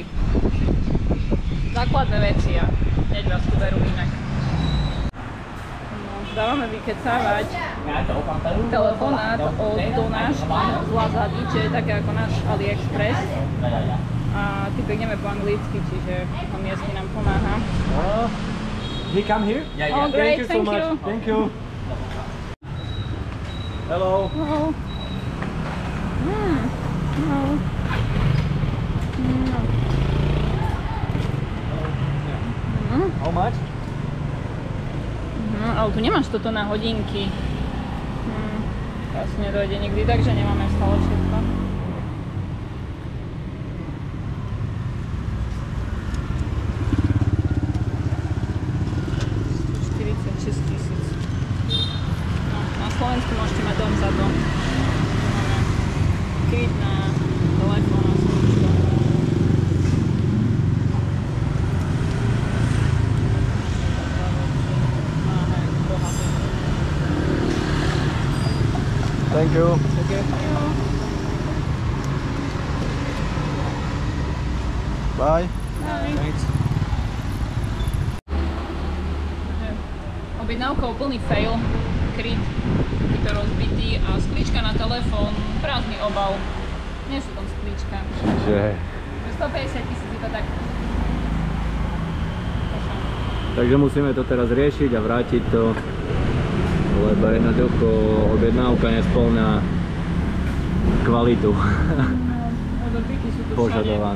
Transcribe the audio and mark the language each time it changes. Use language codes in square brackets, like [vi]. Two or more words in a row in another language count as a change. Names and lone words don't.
[sk] Základné veci a hneď vás tu berú inak. No, dávame vykecávať telefonát od Donáška z Lazady, čo je také ako náš AliExpress. A typek nevie po anglicky, čiže on miestne nám pomáha. [en] He come here? Oh, great, thank you. Thank you. Hello. Hello. No. How much? [sk] Ale tu nemáš toto na hodinky. Asi nedojde nikdy, takže nemáme stále všetko. Slovensku môžete mať dom za to. Máme kryt na telefón a slučko. [en] Thank you. Thank you. Bye. Bye. Thanks. [sk] Objednávka úplný fail. Kryt je rozbitý a sklíčka na telefón, prázdny obal. Nie sú tam sklíčka. Čiže... 150 000 iba tak. Takže musíme to teraz riešiť a vrátiť to, lebo jednoducho objednávka nespĺňa kvalitu požadovanú.